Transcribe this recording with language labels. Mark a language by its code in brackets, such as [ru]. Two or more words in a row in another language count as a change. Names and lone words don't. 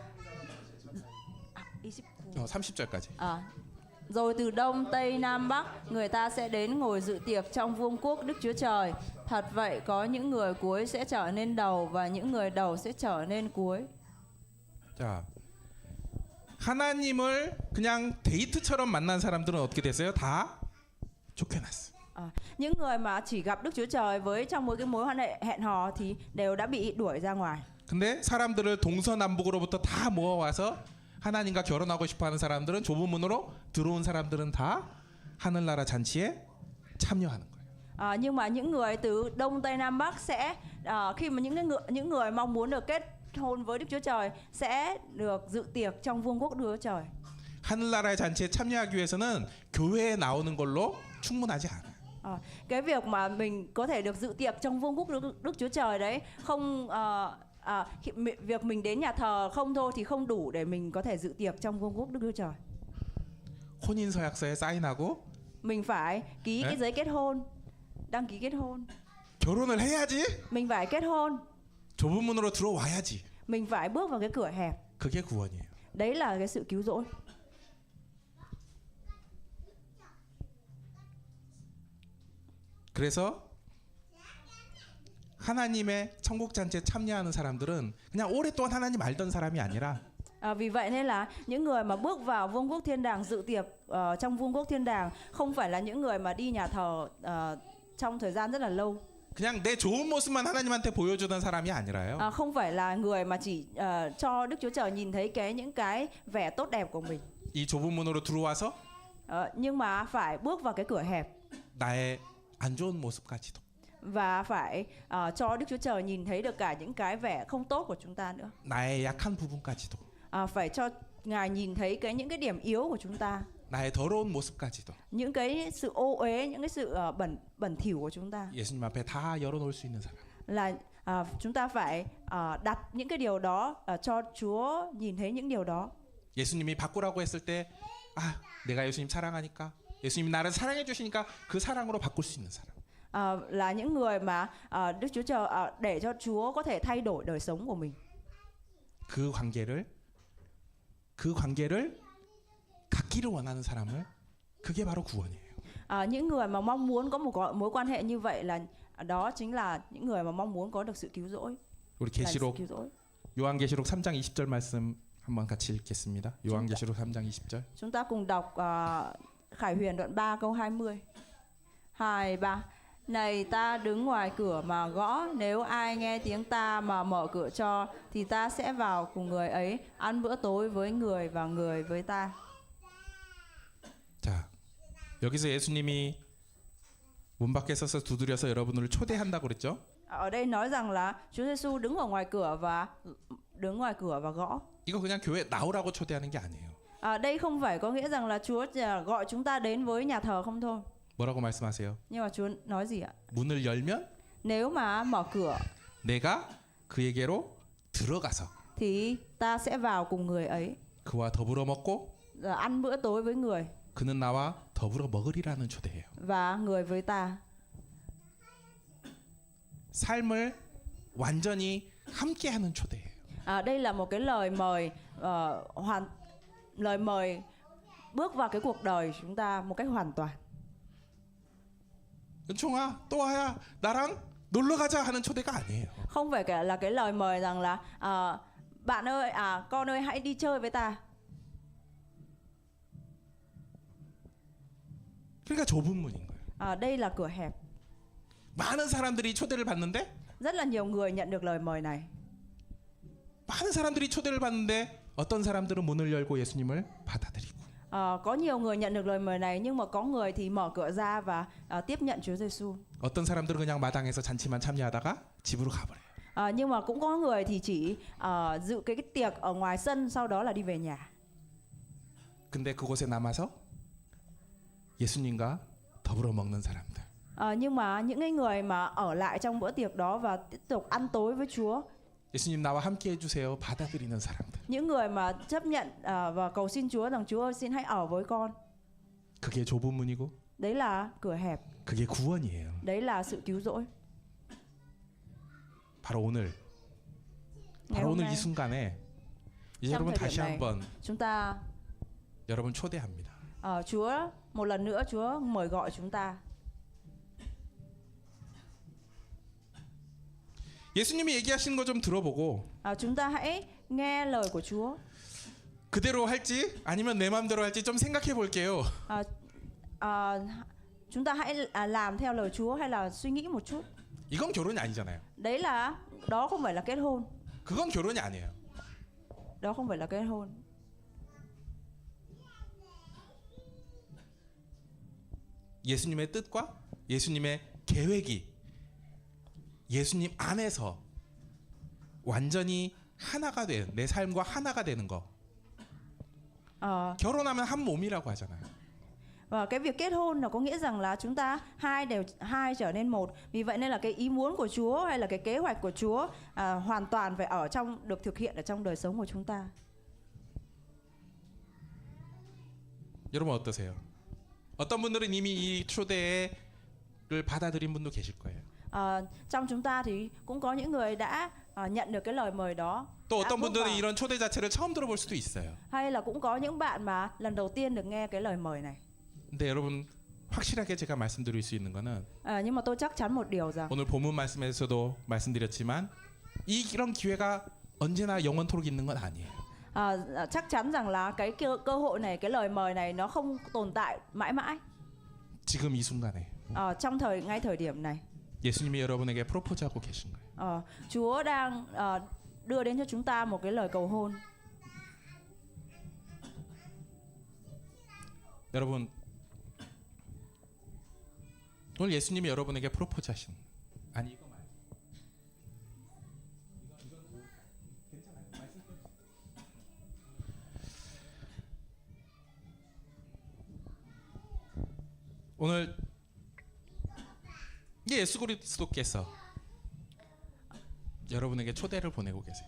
[ko] 30절까지. [vi] Rồi từ đông, tây, nam, bắc, người ta sẽ đến ngồi dự tiệc trong vương quốc Đức Chúa Trời. Thật vậy, có những người cuối sẽ trở nên đầu và những người đầu sẽ trở nên cuối. [ko] 자, 하나님을 그냥 데이트처럼 만난 사람들은 어떻게 됐어요? 다 쫓겨났어. [vi] Những người mà chỉ gặp Đức Chúa Trời với trong một cái mối quan hệ hẹn hò thì đều đã bị đuổi ra ngoài. [ko] 근데 사람들을 동서남북으로부터 다 모아와서 하나님과 결혼하고 싶어하는 사람들은 좁은 문으로 들어온 사람들은 다 하늘나라 잔치에 참여하는 거예요. [vi] Nhưng mà những người từ đông, tây, nam, bắc sẽ khi mà những người mong muốn được kết hôn với Đức Chúa Trời sẽ được dự tiệc trong vương quốc Đức Chúa Trời. [ko] 하늘나라의 잔치에 참여하기 위해서는 교회에 나오는 걸로 충분하지 않아요. [vi] Cái việc mà mình có thể được dự tiệc trong vương quốc Đức Chúa Trời đấy không việc mình đến nhà thờ không thôi thì không đủ để mình có thể dự tiệc trong vương quốc Đức Chúa Trời. [ko] 혼인서약서에 사인하고 [vi] Mình phải ký cái giấy kết hôn, đăng ký kết hôn. [ko] 결혼을 해야지. [vi] Mình phải kết hôn. [ko] 좁은 문으로 들어와야지. [vi] Mình phải bước vào cái cửa hẹp. [ko] 그게 구원이에요. [vi] Đấy là cái sự cứu rỗi. [ko] 그래서 하나님의 천국 잔치에 참여하는 사람들은 그냥 오랫동안 하나님 알던 사람이 아니라 [vi] Vì vậy nên là những người mà bước vào vương quốc thiên đàng dự tiệc trong vương quốc thiên đàng không phải là những người mà đi nhà thờ trong thời gian rất là lâu. [ko] 그냥 내 좋은 모습만 하나님한테 보여주던 사람이 아니라요. [vi] Không phải là người mà chỉ cho Đức Chúa Trời nhìn thấy những cái vẻ tốt đẹp của mình. [ko] 이 좁은 문으로 들어와서 [vi] Nhưng mà phải bước vào cái cửa hẹp. [ko] 나의 안 좋은 모습까지도. [vi] Và phải cho Đức Chúa Trời nhìn thấy được cả những cái vẻ không tốt của chúng ta nữa. [ko] 나의 약한 부분까지도. [vi] Phải cho Ngài nhìn thấy những cái điểm yếu của chúng ta. [ko] 나의 더러운 모습까지도. [vi] Những cái sự ô uế, những cái sự bẩn thỉu của chúng ta. [ko] 예수님 앞에 다 열어놓을 수 있는 사람. [vi] Là chúng ta phải đặt những cái điều đó cho Chúa nhìn thấy những điều đó. [ko] 예수님이 바꾸라고 했을 때 내가 예수님 사랑하니까 예수님이 나를 사랑해 주시니까 그 사랑으로 바꿀 수 있는 사람. [vi] Là những người mà Đức Chúa Trời để cho Chúa có thể thay đổi đời sống của mình. [ko] 그 관계를 갖기를 원하는 사람을 그게 바로 구원이에요. [vi] Những người mà mong muốn có một mối quan hệ như vậy là đó chính là những người mà mong muốn có được sự cứu rỗi. [ko] 우리 요한계시록 3장 20절 말씀 한번 같이 읽겠습니다. 요한계시록 3장 20절. [vi] Chúng ta cùng đọc Khải Huyền đoạn 3 câu 20. 2, 3. Này ta đứng ngoài cửa mà gõ, nếu ai nghe tiếng ta mà mở cửa cho thì ta sẽ vào cùng người ấy ăn bữa tối với người và người với ta. [ko] 자, 여기서 예수님이 문 밖에 서서 두드려서 여러분을 초대한다고 그랬죠? [vi] Ở đây nói rằng là Chúa Giêsu đứng ở ngoài cửa và gõ. [ko] 이거 그냥 교회 나오라고 초대하는 게 아니에요. [vi] Đây không phải có nghĩa rằng là Chúa gọi chúng ta đến với nhà thờ không thôi. [ko] 뭐라고 말씀하세요? [vi] Nhưng mà Chúa nói gì ạ? [ko] 문을 열면 [vi] Nếu mà mở cửa [ko] 내가 그에게로 들어가서 [vi] thì ta sẽ vào cùng người ấy, [ko] 그와 더불어 먹고 [vi] ăn bữa tối với người [ko] 그는 나와 더불어 먹으리라는 초대예요. [vi] và người với ta. [ko] 삶을 완전히 함께하는 초대예요. [vi] Đây là một cái lời mời bước vào cái cuộc đời chúng ta một cách hoàn toàn. [ko] 은총아 또 와야 나랑 놀러 가자 하는 초대가 아니에요. [vi] Không phải là cái lời mời rằng là bạn ơi, con ơi hãy đi chơi với ta. [ko] 그러니까 좁은 문인 거예요. [vi] Đây là cửa hẹp. [ko] 많은 사람들이 초대를 받는데 [vi] Rất là nhiều người nhận được lời mời này. [ko] 많은 사람들이 초대를 받는데 어떤 사람들은 문을 열고 예수님을 받아들이고 [vi] Có nhiều người nhận được lời mời này nhưng mà có người thì mở cửa ra và tiếp nhận Chúa Giêsu. [ko] 어떤 사람들은 그냥 마당에서 잔치만 참여하다가 집으로 가버려요. [vi] Nhưng mà cũng có người thì chỉ dự cái tiệc ở ngoài sân sau đó là đi về nhà. [ko] 근데 그곳에 남아서 예수님과 더불어 먹는 사람들. [vi] Nhưng mà những cái người mà ở lại trong bữa tiệc đó và tiếp tục ăn tối với Chúa. [ko] 예수님 나와 함께 해주세요. 받아들이는 사람들. [vi] Những người mà chấp nhận và cầu xin Chúa rằng Chúa ơi xin hãy ở với con. [ko] 그게 좁은 문이고 [vi] Đấy là cửa hẹp, [ko] 그게 구원이에요. [vi] đấy là sự cứu rỗi. [ko] 바로 오늘 [vi] Ngày [ko] 바로 [vi] hôm [ko] 오늘 이 [vi] nay, [ko] 순간에 이제 [vi] trong [ko] 여러분 [vi] thời [ko] 다시 [vi] điểm này, [ko] 한번 [vi] chúng ta [ko] 여러분 초대합니다. [vi] Chúa một lần nữa Chúa mời gọi chúng ta. [ko] 예수님이 얘기하시는 거 좀 들어보고 [vi] Chúng ta hãy nghe lời của Chúa. [ko] 그대로 할지 아니면 내 마음대로 할지 좀 생각해 볼게요. [vi] Chúng ta hãy làm theo lời Chúa hay là suy nghĩ một chút. [ko] 이건 결혼이 아니잖아요. [vi] Đấy là đó không phải là kết hôn. [ko] 그건 결혼이 아니에요. [vi] Đó không phải là kết hôn. [ko] 예수님의 뜻과 예수님의 계획이 예수님 안에서 완전히 하나가 된 내 삶과 하나가 되는 거. Ờ, 결혼하면 한 몸이라고 하잖아요. [vi] và cái việc kết hôn là có nghĩa rằng là chúng ta hai trở nên một. Vì vậy nên là cái ý muốn của Chúa hay là cái kế hoạch của Chúa hoàn toàn phải được thực hiện ở trong đời sống của chúng ta. [ko] 여러분 어떠세요? 어떤 분들은 이미 이 초대를 받아들인 분도 계실 거예요. [vi] Trong chúng ta thì cũng có những người đã nhận được cái lời mời đó. [ko] 또 [vi] đã [ko] 어떤 [vi] bước [ko] 분들은 [vi] vào. [ko] 이런 초대 자체를 처음 들어볼 수도 있어요. [vi] Hay là cũng có những bạn mà lần đầu tiên được nghe cái lời mời này. [ko] 근데 여러분 확실하게 제가 말씀드릴 수 있는 거는 [vi] Nhưng mà tôi chắc chắn một điều rằng [ko] 오늘 본문 말씀에서도 말씀드렸지만 이런 기회가 언제나 영원토록 있는 건 아니에요. [vi] chắc chắn rằng là cái cơ hội này, cái lời mời này nó không tồn tại mãi mãi. [ko] 지금 이 순간에 [vi] Trong ngay thời điểm này, [ko] 예수님이 여러분에게 프로포즈하고 계신 거예요. [vi] Chúa đang đưa đến cho chúng ta một cái lời cầu hôn. [ko] 여러분 오늘 예수님이 여러분에게 프로포즈하신 아니 이거 말고 이건 괜찮아요. 말씀 오늘 예수 그리스도께서 여러분에게 초대를 보내고 계세요.